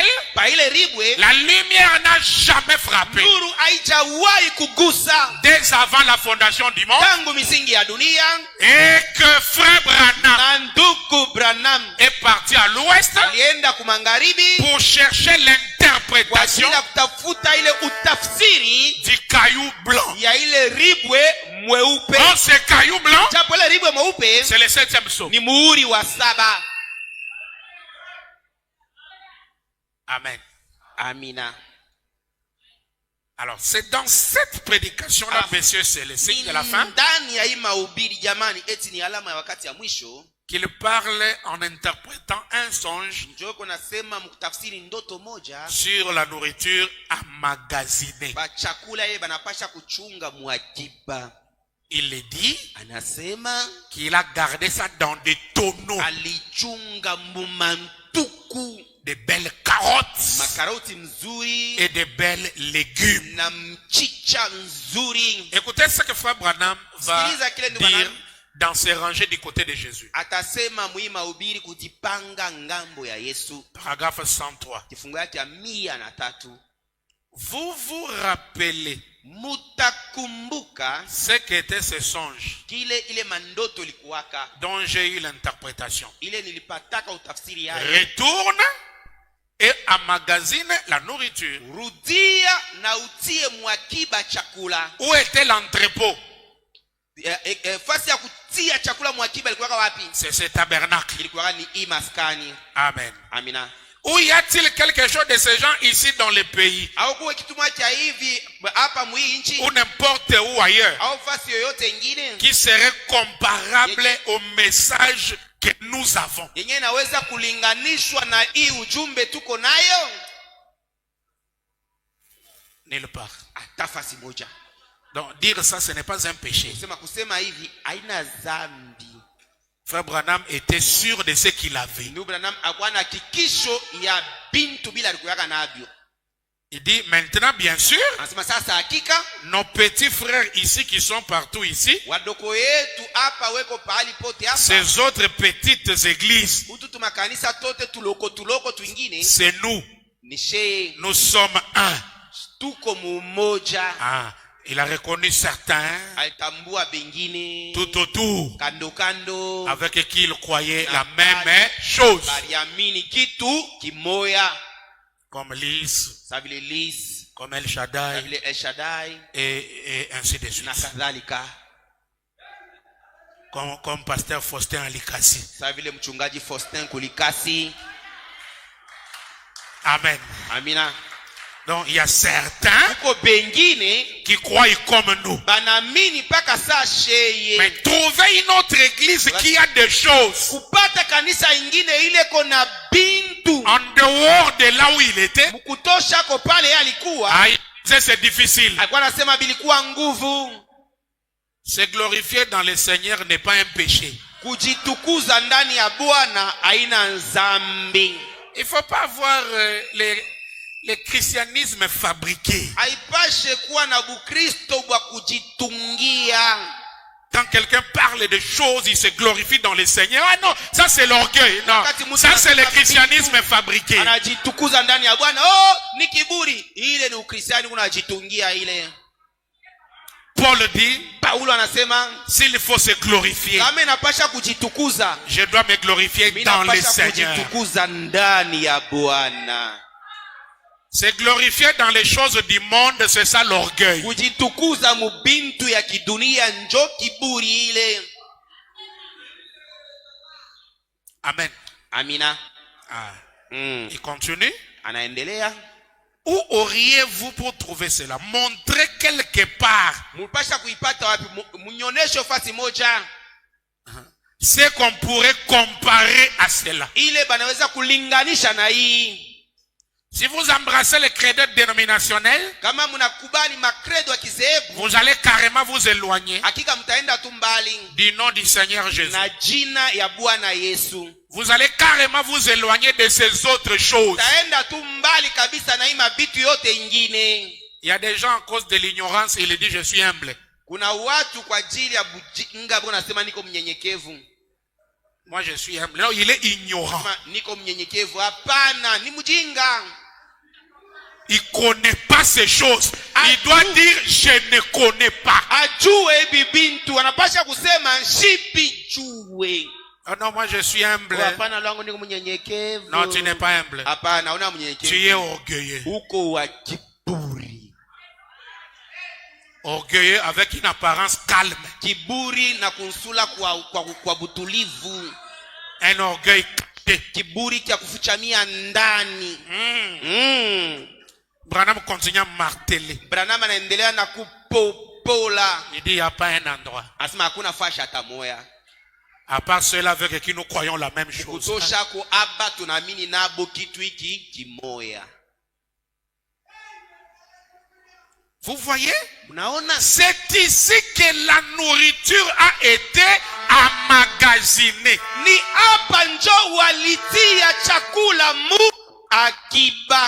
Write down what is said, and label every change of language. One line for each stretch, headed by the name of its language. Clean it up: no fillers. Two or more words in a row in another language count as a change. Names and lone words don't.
Swahili: pa ile ribwe
French: la lumière n'a jamais frappé
Swahili: nuru haijawahi kugusa
French: dès avant la fondation du monde,
Swahili: tangu misingi ya dunia.
French: et que Frère Branham
Swahili: Na ndugu Branham
French: est parti à l'ouest
Swahili: alienda kumagharibi
French: pour chercher
Swahili: kwa
French: l'interprétation
Swahili: ajili ya kutafuta ile utafsiri
French: du caillou blanc.
Swahili: ya ile ribwe mweupe.
French: Dans ce caillou blanc,
Swahili: Japo ile ribwe mweupe
French: c'est le 7e psaume.
Swahili: ni muhuri wa 7.
French: Amen.
Swahili: Amina.
French: Alors, c'est dans cette prédication-là, messieurs, c'est le signe de la fin,
Swahili: Ndani ya hii mahubiri jamani, eti ni alama ya wakati ya mwisho,
French: qu'il parle en interprétant un songe
Swahili: njoo kunasema mkutafsiri ndoto moja
French: sur la nourriture emmagasinée.
Swahili: ba chakula ile banapasha kuchunga mwakiba.
French: Il est dit
Swahili: Anasema
French: qu'il a gardé ça dans des tonneaux,
Swahili: alichunga mumantuku,
French: de belles carottes
Swahili: makaroti mzuri
French: et de belles légumes.
Swahili: na mchicha nzuri.
French: Écoutez ce que Frère Branham va
Swahili: Sikiliza kile ndugu
French: dire
Swahili: Branham
French: dans ses rangées du côté de Jésus.
Swahili: atasema mwi mahubiri kujipanga ngambo ya Yesu,
French: Paragraphe 103.
Swahili: kifungu yake ya 103.
French: Vous vous rappelez
Swahili: Mutakumbuka
French: ce qu'était ce songe
Swahili: kile ile mandoto likuwaka,
French: dont j'ai eu l'interprétation.
Swahili: ile nilipataka utafsiri yake.
French: Retourne et emmagasine la nourriture.
Swahili: Rudia na utie mwakiba chakula.
French: Où était l'entrepôt?
Swahili: Fasi ya kutia chakula mwakiba ilikuwa wapi?
French: C'est ce tabernacle.
Swahili: Ilikuwa ni imaskani.
French: Amen.
Swahili: Amina.
French: Où y a-t-il quelque chose de ces gens ici dans le pays?
Swahili: Au kuwe kitu moja hivi hapa mwi nchi
French: Ou n'importe où ailleurs
Swahili: au fasi yoyote ingine
French: qui serait comparable au message que nous avons?
Swahili: yenye inaweza kulinganishwa na hii ujumbe tuko nayo?
French: Nulle part.
Swahili: Hata fasi moja.
French: Donc dire ça, ce n'est pas un péché.
Swahili: Kusema hivi haina dhambi.
French: Frère Branham était sûr de ce qu'il avait.
Swahili: Ndugu Branham alikuwa na hakikisho ya bintu bila alikuwa navyo.
French: Il dit maintenant, bien sûr,
Swahili: Anasema sasa hakika
French: nos petits frères ici qui sont partout ici,
Swahili: wadoko yetu hapa weko pahali pote hapa,
French: ces autres petites églises,
Swahili: utu makanisa tote tuloko twingine,
French: c'est nous. Nous sommes un.
Swahili: Tuko mumoja.
French: Ah, il a reconnu certains
Swahili: Alitambua bengine
French: tout autour
Swahili: kando
French: avec qui il croyait la même chose.
Swahili: baliamini kitu kimoya,
French: Comme Lys,
Swahili: sabile Lis,
French: comme El Shaddai,
Swahili: sabile El Shaddai
French: et ainsi de
Swahili: na
French: suite.
Swahili: kadhalika,
French: Comme pasteur Faustin Alikasi.
Swahili: sabile mchungaji Faustin Kulikasi.
French: Amen.
Swahili: Amina.
French: Donc il y a certains
Swahili: Kuko bengine
French: qui croient comme nous.
Swahili: banamini paka saa sheye.
French: Mais trouver une autre église qui a des choses
Swahili: Kupata kanisa ingine ile kona bintu.
French: en dehors de là où il était,
Swahili: Mkutosha ko pale alikuwa.
French: c'est difficile.
Swahili: Alikuwa anasema bilikuwa nguvu.
French: Se glorifier dans le Seigneur n'est pas un péché.
Swahili: Kujitukuza ndani ya Bwana haina nzambi.
French: Il faut pas avoir le christianisme fabriqué.
Swahili: Haipashe kuwa na bukristo bwa kujitungia.
French: Quand quelqu'un parle de choses, il se glorifie dans le Seigneur. Ah non, ça c'est l'orgueil. Non, ça c'est le christianisme fabriqué.
Swahili: Anajitukuza ndani ya Bwana. Oh, ni kiburi. Ile ni ukristiani unajitungia ile.
French: Paul dit,
Swahili: Paulo anasema,
French: s'il faut se glorifier,
Swahili: kama inapasha kujitukuza,
French: je dois me glorifier dans le Seigneur.
Swahili: Kujitukuza ndani ya Bwana.
French: Se glorifier dans les choses du monde, c'est ça l'orgueil.
Swahili: Kujitukuza mubintu ya kidunia njo kiburi ile.
French: Amen.
Swahili: Amina.
French: Il continue.
Swahili: Anaendelea.
French: Où auriez-vous pour trouver cela? Montrez quelque part.
Swahili: Mulipasha kuipata wapi? Munyonesho fasi moja.
French: C'est qu'on pourrait comparer à cela.
Swahili: Ile banaweza kulinganisha na hii.
French: Si vous embrassez le credo dénominationnel,
Swahili: kama mnakubali makredo ya kizehebu,
French: vous allez carrément vous éloigner
Swahili: hakika mtaenda tu mbali
French: du nom du Seigneur Jésus.
Swahili: na jina ya Bwana Yesu.
French: Vous allez carrément vous éloigner de ces autres choses.
Swahili: Taenda tu mbali kabisa na hii mabitu yote ingine.
French: Il y a des gens à cause de l'ignorance, il dit je suis humble.
Swahili: Kuna watu kwa ajili ya bujinga wanasema niko mnyenyekevu.
French: Moi je suis humble. Non, il est ignorant.
Swahili: Niko mnyenyekevu. Hapana, ni mjinga.
French: Il connaît pas ces choses. Il doit dire je ne connais pas.
Swahili: Ajue bibintu anapasha kusema shipi jue.
French: Oh non, moi je suis humble.
Swahili: Hapana, langu niko mnyenyekevu.
French: Non, tu n'es pas humble.
Swahili: Hapana, una mnyenyekevu.
French: Tu es orgueilleux.
Swahili: Uko wa kiburi.
French: Orgueilleux avec une apparence calme.
Swahili: Kiburi na kunsula kwa butulivu.
French: Un orgueil caché.
Swahili: Kiburi kia kufuchamia ndani.
French: Branham continue à marteler.
Swahili: Branham anaendelea na kupopola.
French: Il dit il n'y a pas un endroit.
Swahili: Asema hakuna fasha hata moya.
French: À part ceux-là avec qui nous croyons la même chose.
Swahili: Kutosha ko aba tunaamini nabo kitu hiki kimoya.
French: Vous voyez? C'est ici que la nourriture a été emmagasinée.
Swahili: Ni hapa njo walitia chakula mu akiba.